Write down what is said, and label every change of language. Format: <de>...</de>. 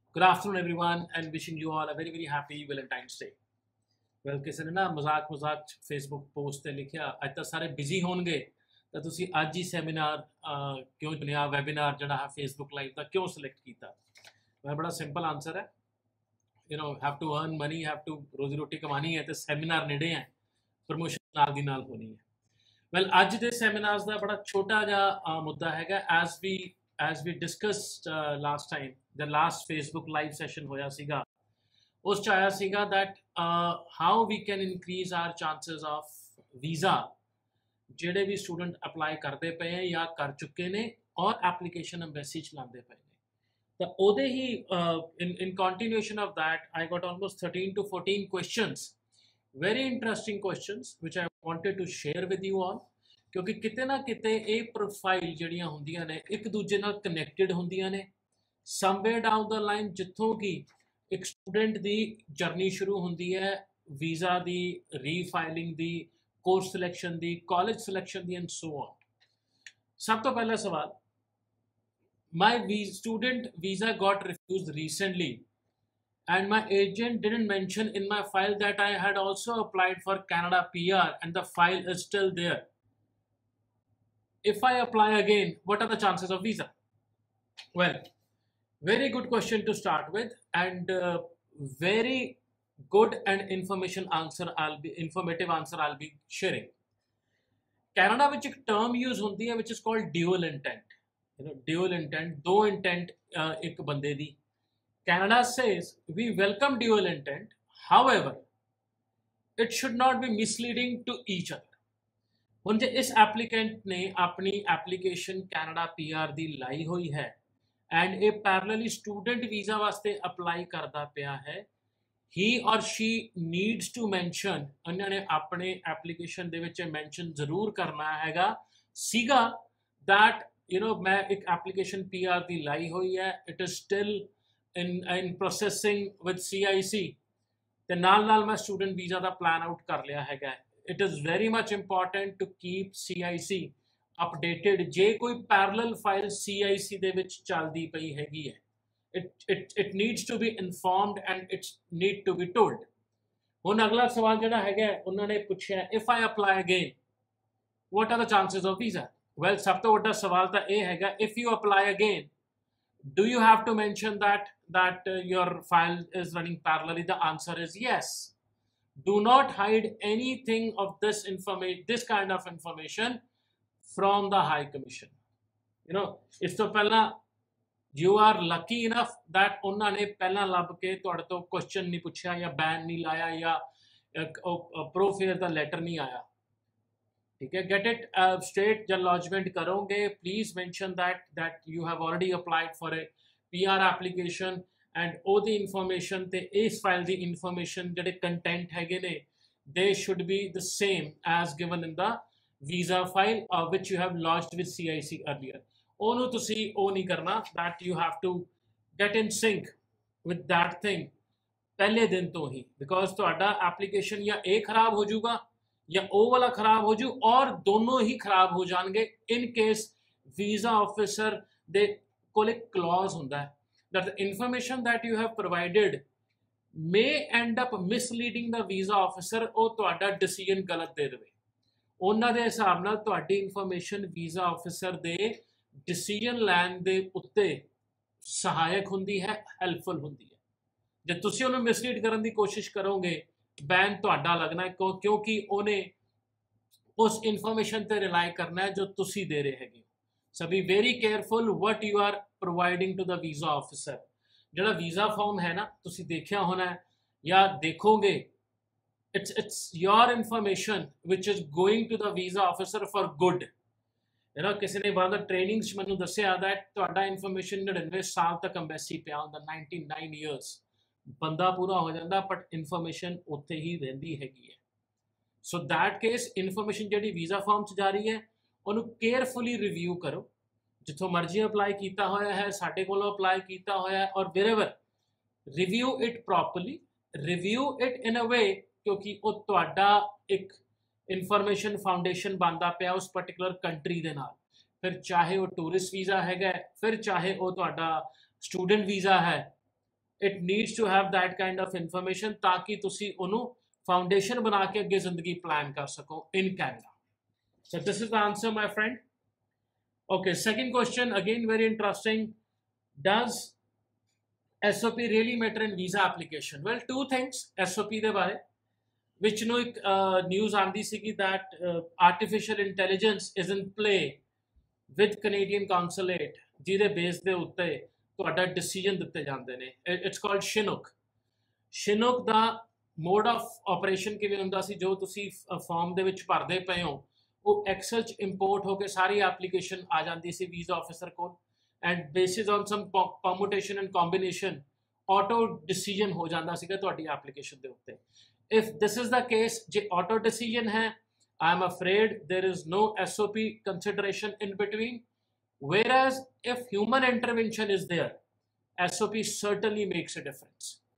<en>Good afternoon, everyone, and wishing you all a very, very happy Valentine's Day.</en> <pa>Well, ਕਿਸੇ ਨੇ ਨਾ ਮਜ਼ਾਕ Facebook post ਤੇ ਲਿਖਿਆ ਅੱਜ ਤਾਂ ਸਾਰੇ ਬਿਜ਼ੀ ਹੋਣਗੇ ਤਾਂ ਤੁਸੀਂ ਅੱਜ ਹੀ ਸੈਮੀਨਾਰ ਕਿਉਂ ਚੁਣਿਆ ਵੈਬੀਨਾਰ ਜਿਹੜਾ ਹੈ ਫੇਸਬੁੱਕ ਲਾਈਵ ਦਾ ਕਿਉਂ ਸਿਲੈਕਟ ਕੀਤਾ। ਮੈਂ ਬੜਾ ਸਿੰਪਲ ਆਨਸਰ ਹੈ,</pa> <en>have to earn money, have to</en> <pa>ਰੋਜ਼ੀ ਰੋਟੀ ਕਮਾਣੀ ਹੈ ਤੇ ਸੈਮੀਨਾਰ ਨੇੜੇ ਹੈ, ਪ੍ਰਮੋਸ਼ਨ ਨਾਲ ਦੀ ਨਾਲ ਹੋਣੀ ਹੈ। ਵੈਲ ਅੱਜ ਦੇ ਸੈਮੀਨਾਰਸ ਦਾ ਬੜਾ ਛੋਟਾ ਜਿਹਾ ਮੁੱਦਾ ਹੈਗਾ</pa> <en>as we discussed last time, the last Facebook live session</en> <pa>ਹੋਇਆ ਸੀਗਾ, ਉਸ ਚ ਆਇਆ ਸੀਗਾ</pa> <en>that how we can increase our chances of visa</en> <pa>ਜਿਹੜੇ ਵੀ ਸਟੂਡੈਂਟ ਅਪਲਾਈ ਕਰਦੇ ਪਏ ਹੈ ਜਾਂ ਕਰ ਚੁੱਕੇ ਨੇ ਔਰ ਐਪਲੀਕੇਸ਼ਨ ਐਮਬੈਸੀ ਚਲਾਉਂਦੇ ਪਏ ਨੇ। ਤਾਂ ਉਹਦੇ ਹੀ</pa> <en>in continuation of that I got almost 13 to 14 questions, very interesting questions which I wanted to share with you all,</en> <pa>ਕਿਉਂਕਿ ਕਿਤੇ ਨਾ ਕਿਤੇ ਇਹ ਪ੍ਰੋਫਾਈਲ ਜਿਹੜੀਆਂ ਹੁੰਦੀਆਂ ਨੇ</pa> <en>ਇੱਕ ਦੂਜੇ ਨਾਲ ਕਨੈਕਟਡ ਹੁੰਦੀਆਂ ਨੇ। Somewhere down the line</en> <pa>ਜਿੱਥੋਂ ਕਿ ਇੱਕ ਸਟੂਡੈਂਟ ਦੀ ਜਰਨੀ ਸ਼ੁਰੂ ਹੁੰਦੀ ਹੈ visa ਦੀ, ਰੀਫਾਈਲਿੰਗ ਦੀ, course selection ਦੀ, college selection ਦੀ</pa> <en>And so on. ਸਭ ਤੋਂ ਪਹਿਲਾ ਸਵਾਲ, my student visa got refused recently and my agent didn't mention in my file that I had also applied for Canada PR and the file is still there. If I apply again, what are the chances of visa? Well, very good question to start with, and very good and informative answer I'll be sharing. Canada ਵਿੱਚ ਇੱਕ term use ਹੁੰਦੀ ਹੈ which is called dual intent. Dual intent,</en> <pa>ਦੋ intent ਇੱਕ ਬੰਦੇ ਦੀ।</pa> <en>Canada says we welcome dual intent, however, it should not be misleading to each other.</en> <pa>ਹੁਣ ਜੇ ਇਸ ਐਪਲੀਕੈਂਟ ਨੇ ਆਪਣੀ ਐਪਲੀਕੇਸ਼ਨ ਕੈਨੇਡਾ PR ਦੀ ਲਾਈ ਹੋਈ ਹੈ ਐਂਡ ਇਹ ਪੈਰਲਲੀ ਸਟੂਡੈਂਟ ਵੀਜ਼ਾ ਵਾਸਤੇ ਅਪਲਾਈ ਕਰਦਾ ਪਿਆ ਹੈ,</pa> <en>he or she needs to mention,</en> <pa>ਉਹਨਾਂ ਨੇ ਆਪਣੇ ਐਪਲੀਕੇਸ਼ਨ ਦੇ ਵਿੱਚ ਮੈਂਸ਼ਨ ਜ਼ਰੂਰ ਕਰਨਾ ਹੈਗਾ ਸੀਗਾ that ਮੈਂ ਇੱਕ ਐਪਲੀਕੇਸ਼ਨ PR ਦੀ ਲਾਈ ਹੋਈ ਹੈ,</pa> <en>it is still in processing with CIC</en> <pa>ਤੇ ਨਾਲ ਮੈਂ ਸਟੂਡੈਂਟ ਵੀਜ਼ਾ ਦਾ ਪਲਾਨ ਆਊਟ ਕਰ ਲਿਆ ਹੈਗਾ।</pa> <en>It is very much important to keep CIC updated</en> <pa>ਜੇ ਕੋਈ</pa> <en>parallel file CIC</en> <pa>ਦੇ ਵਿੱਚ ਚੱਲਦੀ ਪਈ ਹੈਗੀ ਹੈ।</pa> <en>It needs to be informed and it need to be told.</en> <pa>ਹੁਣ ਅਗਲਾ ਸਵਾਲ ਜਿਹੜਾ ਹੈਗਾ ਉਹਨਾਂ ਨੇ ਪੁੱਛਿਆ</pa> <en>if I apply again, what are the chances of visa? Well,</en> <pa>ਸਭ ਤੋਂ ਵੱਡਾ ਸਵਾਲ ਤਾਂ ਇਹ ਹੈਗਾ</pa> <en>if you apply again, do you have to mention that your file is running parallelly? The answer is yes. Do not hide anything of this kind of information from the High Commission.</en> <pa>ਇਸ ਤੋਂ ਪਹਿਲਾਂ</pa> <en>you are lucky enough that</en> <pa>ਉਹਨਾਂ ਨੇ ਪਹਿਲਾਂ ਲੱਭ ਕੇ ਤੁਹਾਡੇ ਤੋਂ question ਨਹੀਂ ਪੁੱਛਿਆ ਜਾਂ ਬੈਨ ਨਹੀਂ ਲਾਇਆ ਜਾਂ ਪ੍ਰੋਫੇਅਰ ਦਾ ਲੈਟਰ ਨਹੀਂ ਆਇਆ।</pa> <hi>ठीक है,</hi> <en>get it straight</en> <hi>जब lodgement करोगे</hi> <en>please mention that you have already applied for a PR application and all the information</en> <pa>ਤੇ ਇਸ file ਦੀ information ਜਿਹੜੇ content ਹੈਗੇ ਨੇ</pa> <en>they should be the same as given in the visa file which you have lodged with CIC earlier.</en> <pa>ਉਹਨੂੰ ਤੁਸੀਂ ਉਹ ਨਹੀਂ ਕਰਨਾ,</pa> <en>that you have to get in sync with that thing</en> <pa>ਪਹਿਲੇ ਦਿਨ ਤੋਂ ਹੀ, because ਤੁਹਾਡਾ application ਜਾਂ ਇਹ ਖਰਾਬ ਹੋ ਜਾਊਗਾ ਜਾਂ ਉਹ ਵਾਲਾ ਖਰਾਬ ਹੋ ਜੂ ਔਰ ਦੋਨੋਂ ਹੀ ਖਰਾਬ ਹੋ ਜਾਣਗੇ ਇਨ ਕੇਸ ਵੀਜ਼ਾ ਆਫਿਸਰ ਦੇ ਕੋਲ ਇੱਕ ਕਲੌਜ਼ ਹੁੰਦਾ ਹੈ</pa> <en>that the information that you have provided may end up misleading the visa officer,</en> <pa>ਉਹ ਤੁਹਾਡਾ ਡਿਸੀਜਨ ਗਲਤ ਦੇ ਦੇਵੇ। ਉਹਨਾਂ ਦੇ ਹਿਸਾਬ ਨਾਲ ਤੁਹਾਡੀ ਇਨਫੋਰਮੇਸ਼ਨ ਵੀਜ਼ਾ ਆਫਿਸਰ ਦੇ ਡਿਸੀਜਨ ਲੈਣ ਦੇ ਉੱਤੇ ਸਹਾਇਕ ਹੁੰਦੀ ਹੈ, ਹੈਲਪਫੁਲ ਹੁੰਦੀ ਹੈ। ਜੇ ਤੁਸੀਂ ਉਹਨੂੰ ਮਿਸਲੀਡ ਕਰਨ ਦੀ ਕੋਸ਼ਿਸ਼ ਕਰੋਗੇ बैन ਤੁਹਾਡਾ</pa> <hi>लगना है क्योंकि</hi> <pa>ਉਹਨੇ उस इन्फॉर्मेशन ਤੇ ਰਿਲਾਈ ਕਰਨਾ ਹੈ ਜੋ ਤੁਸੀਂ ਦੇ ਰਹੇ ਹੈਗੇ।</pa> <en>So be very careful what you are providing to the visa officer. ਜਿਹੜਾ visa form ਹੈ ਨਾ ਤੁਸੀਂ ਦੇਖਿਆ ਹੋਣਾ ਹੈ ਜਾਂ ਦੇਖੋਗੇ, it's your information which is going to the visa officer for good.</en> <pa>ਕਿਸੇ ਨੇ ਬਾਅਦ ਟ੍ਰੇਨਿੰਗ 'ਚ ਮੈਨੂੰ ਦੱਸਿਆ that ਤੁਹਾਡਾ ਇਨਫੋਰਮੇਸ਼ਨ 99 ਸਾਲ ਤੱਕ ਅੰਬੈਸੀ ਪਿਆ ਹੁੰਦਾ, 99 years ਬੰਦਾ ਪੂਰਾ ਹੋ ਜਾਂਦਾ ਬਟ ਇਨਫੋਰਮੇਸ਼ਨ ਉੱਥੇ ਹੀ ਰਹਿੰਦੀ ਹੈਗੀ ਹੈ। ਸੋ ਦੈਟ ਕੇਸ ਇਨਫੋਰਮੇਸ਼ਨ ਜਿਹੜੀ ਵੀਜ਼ਾ ਫਾਰਮ 'ਚ ਜਾ ਰਹੀ ਹੈ ਉਹਨੂੰ ਕੇਅਰਫੁਲੀ ਰਿਵਿਊ ਕਰੋ, ਜਿੱਥੋਂ ਮਰਜ਼ੀ ਅਪਲਾਈ ਕੀਤਾ ਹੋਇਆ ਹੈ, ਸਾਡੇ ਕੋਲੋਂ ਅਪਲਾਈ ਕੀਤਾ ਹੋਇਆ ਹੈ ਔਰ wherever,</pa> <en>review it properly, review it in a way</en> <pa>ਕਿਉਂਕਿ ਉਹ ਤੁਹਾਡਾ ਇੱਕ ਇਨਫੋਰਮੇਸ਼ਨ ਫਾਊਂਡੇਸ਼ਨ ਬਣਦਾ ਪਿਆ ਉਸ ਪਰਟੀਕੂਲਰ ਕੰਟਰੀ ਦੇ ਨਾਲ। ਫਿਰ ਚਾਹੇ ਉਹ ਟੂਰਿਸਟ ਵੀਜ਼ਾ ਹੈਗਾ, ਫਿਰ ਚਾਹੇ ਉਹ ਤੁਹਾਡਾ ਸਟੂਡੈਂਟ ਵੀਜ਼ਾ ਹੈ,</pa> <en>it needs to have that kind of information</en> <pa>ताकि तुसी उन्होंने फाउंडेशन बना के अगे जिंदगी प्लान कर सको</pa> <en>In Canada. So this is the answer, my friend. Okay, second question, again very interesting. Does SOP really matter in visa application? Well, two things SOP ਦੇ ਬਾਰੇ which ਨੂੰ ਇੱਕ news ਆਂਦੀ ਸੀਗੀ that artificial intelligence is in play with Canadian consulate</en> <pa>ਜਿਹਦੇ base ਦੇ ਉੱਤੇ ਤੁਹਾਡਾ ਡਿਸੀਜਨ ਦਿੱਤੇ ਜਾਂਦੇ ਨੇ.</pa> <en>It's called Chinook.</en> <pa>Chinook ਦਾ mode of operation ਕਿਵੇਂ ਹੁੰਦਾ ਸੀ, ਜੋ ਤੁਸੀਂ ਫਾਰਮ ਦੇ ਵਿੱਚ ਭਰਦੇ ਪਏ ਹੋ ਉਹ ਐਕਸਲ 'ਚ ਇੰਪੋਰਟ ਹੋ ਕੇ ਸਾਰੀ ਐਪਲੀਕੇਸ਼ਨ ਆ ਜਾਂਦੀ ਸੀ ਵੀਜ਼ਾ ਆਫਿਸਰ ਕੋਲ,</pa> <en>and basis on some permutation and combination</en> <pa>auto decision ਹੋ ਜਾਂਦਾ ਸੀਗਾ ਤੁਹਾਡੀ ਐਪਲੀਕੇਸ਼ਨ ਦੇ ਉੱਤੇ.</pa> <en>if this is the case,</en> <pa>ਜੇ ਆਟੋ ਡਿਸੀਜਨ ਹੈ,</pa> <en>I am afraid there is no SOP consideration in between, whereas if human intervention is there, SOP certainly makes a difference.</en>